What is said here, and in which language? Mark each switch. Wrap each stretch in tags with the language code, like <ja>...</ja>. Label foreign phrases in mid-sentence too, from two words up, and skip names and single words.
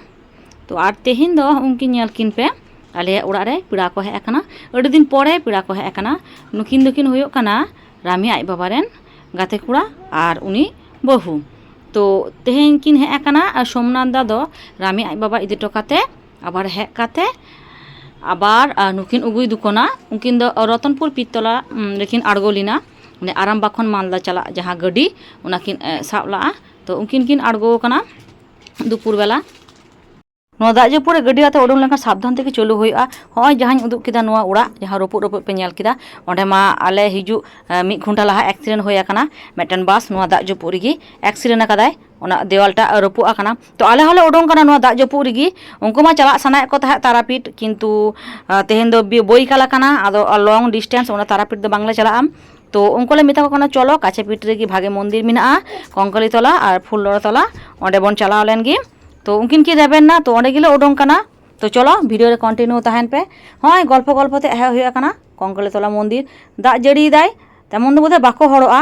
<sat>तो आर तेहें दो उनकिन नेल किन पे आले ओड़ा रे पिड़ा को हे कना अड़ी दिन परे पिड़ा को हे कना नुकिन दोकिन हुयुग कना रामी आय बाबा रेन गाते कुड़ा और उनी बहु। तो तेहें किन हे कना सोमनाथ दा दो रामी आय बाबा इदि टोकाते आबार हे काते आबार नुकिन उगुई दुकोना उनकिन दो रतनपुर पितला लेकिन आड़गोलिना माने आरामबाग खन मालदा चला जहाँ गड्डी उनाकिन साब लाआ। तो उनकिन किन आड़गो कना दुपुर बेला नुआ दाग जपुरे गड्डी आते उडुंग लेनखान साबधान तेगे चलु हुयुआ। हय जहां उदुग किदा नुआ ओड़ा जहां रपुद रपुद पे नेल किदा ओंडे मा आले हिजु 1 घंटा लाहा एक्सीडेंट होय आकना मेटन बास नुआ दाग जपुद रिगी एक्सीडेंट आकादाय ओना देवालटा रपुद आकना। तो आले हले उडुंग कना नुआ दाग जपुद रिगी उनको मा चला सनाय को ताहे तारापीठ किंतु तेहें दो बोई काला कना आदो</sat> <en>long distance</en> <sat>ओना तारापीठ दो बांगले चला आम। तो उनको ले मिता को कना चलो काछे पीठ रेगी भागे मंदिर मेनाआ कंकली तला और फुललड़ा तला ओंडे बन चलाव लेन गे। तो उनकिन की रेबेन ना तो ओंडे गिले उडुंग कना। तो चलो वीडियो रे कंटिन्यू ताहेन पे हय गल्प गल्प ते हे हुया कना कंकली तला मंदिर दाग जड़ी दाय तेमन दो बोधे बाको हड़ोआ।</sat>